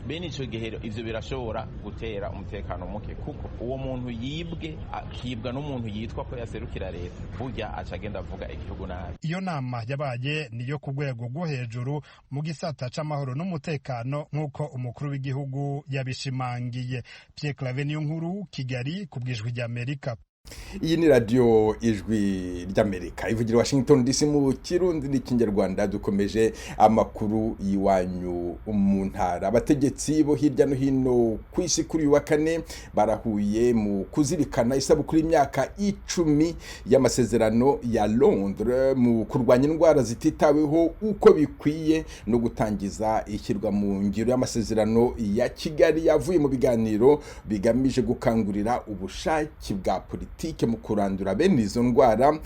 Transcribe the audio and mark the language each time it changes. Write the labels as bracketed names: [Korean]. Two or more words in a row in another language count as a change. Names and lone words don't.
[Rundi] Bene ico gihe ivyo birashobora gutera umutekano muke, kuko uwo muntu yibwe akibwa n'umuntu yitwa ko yaserukira leta, burya acagenda avuga igihugu nabi. Iyo nama yabaye niyo ku rwego rwo hejuru mu gisata c'amahoro n'umutekano nk'uko umukuru w'igihugu yabishimangiye. [Kinyarwanda] Pierre Claver niyo nkuru, Kigali, ku bw'ijwi ry'Amerika. Iyi ni radio ijwi ry'Amerika ivugira Washington DC mu Kirundi n'Ikinyarwanda. [Rundi] Dukomeje amakuru yiwanyu mu ntara. [Kinyarwanda] Abategetsi bo hirya no hino ku isi kuri wa kane barahuye mu kuzirikana isabukuru y'imyaka 10 y'amasezerano ya Londres mu kurwanya indwara zititaweho uko bikwiye no gutangiza ishyirwa mu ngiro y'amasezerano ya Kigali yavuye mu biganiro bigamije gukangurira ubushake bwa politiki politike mu kurandura bene izo ndwara.